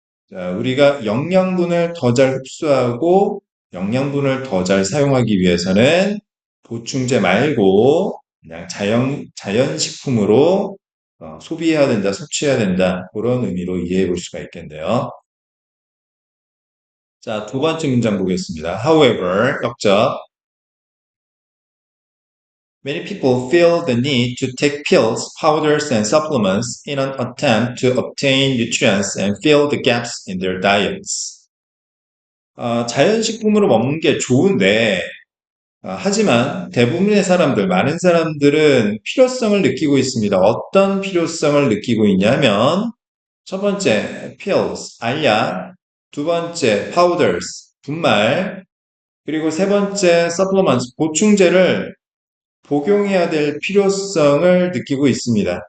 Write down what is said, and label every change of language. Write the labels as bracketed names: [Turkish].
[Korean] 자, 우리가 영양분을 더 잘 흡수하고 영양분을 더 잘 사용하기 위해서는 보충제 말고 그냥 자연식품으로 소비해야 된다, 섭취해야 된다. 그런 의미로 이해해 볼 수가 있겠네요. 자, 두 번째 문장 보겠습니다. [English] However, [Korean] 역적. [English] Many people feel the need to take pills, powders, and supplements in an attempt to obtain nutrients and fill the gaps in their diets. [Korean] 자연식품으로 먹는 게 좋은데, 하지만 대부분의 사람들, 많은 사람들은 필요성을 느끼고 있습니다. 어떤 필요성을 느끼고 있냐면, 첫 번째, pills, 알약, 두 번째, powders, 분말, 그리고 세 번째, supplements, 보충제를 복용해야 될 필요성을 느끼고 있습니다.